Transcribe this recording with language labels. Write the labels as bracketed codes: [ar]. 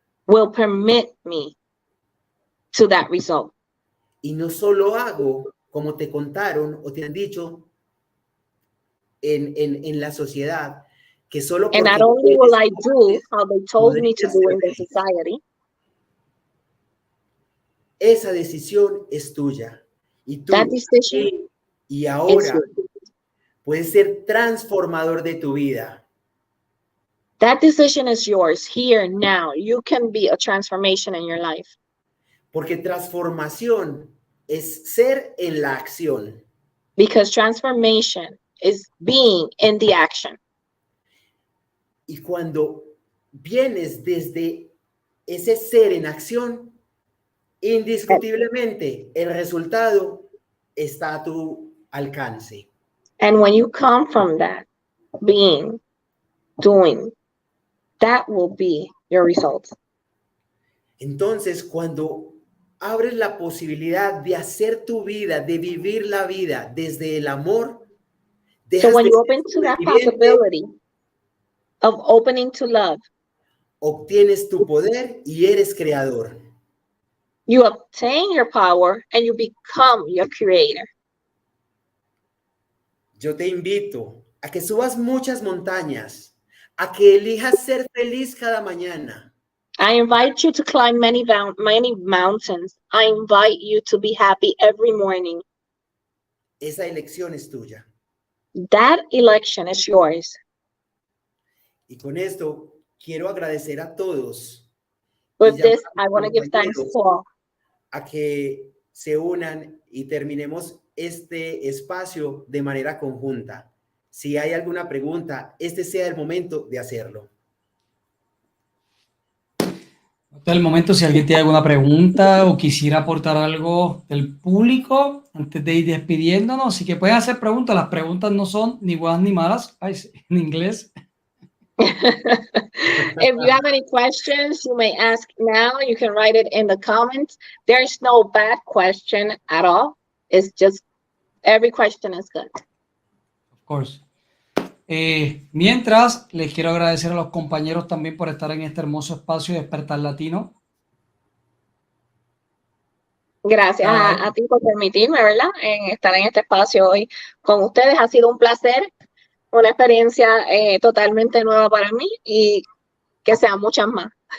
[en] will permit me to that result. [es] Y no solo hago como te contaron o te han dicho en la sociedad, que solo [en] And not only will I do how they told me to do in the society. [es] Esa decisión es tuya. Y tú, [en] That decision [es] y ahora, [en] is [es] puedes ser transformador de tu vida. [en] That decision is yours here now. You can be a transformation in your life. [es] Porque transformación es ser en la acción. [en] Because transformation is being in the action. [es] Y cuando vienes desde ese ser en acción, indiscutiblemente el resultado está a tu alcance. [en] And when you come from that, being, doing, that will be your results. [es] Entonces, cuando abres la posibilidad de hacer tu vida, de vivir la vida desde el amor, [en] so when you open to that possibility of opening to love, [es] obtienes tu poder y eres creador. [en] You obtain your power and you become your creator. [es] Yo te invito a que subas muchas montañas, a que elijas ser feliz cada mañana. [en] I invite you to climb many mountains. I invite you to be happy every morning. [es] Esa elección es tuya. [en] That election is yours. [es] Y con esto quiero agradecer a todos. [en] With this, I want to give thanks to all. [es] A que se unan y terminemos este espacio de manera conjunta. Si hay alguna pregunta, este sea el momento de hacerlo. Este es el momento, si alguien tiene alguna pregunta o quisiera aportar algo del público antes de ir despidiéndonos. Así que pueden hacer preguntas. Las preguntas no son ni buenas ni malas. Ay, en inglés. [en] If you have any questions, you may ask now. You can write it in the comments. There's no bad question at all. It's just every question is good. Of course. [es] Mientras, les quiero agradecer a los compañeros también por estar en este hermoso espacio de Despertar Latino. Gracias a ti por permitirme, ¿verdad? En estar en este espacio hoy con ustedes. Ha sido un placer, una experiencia totalmente nueva para mí y que sean muchas más.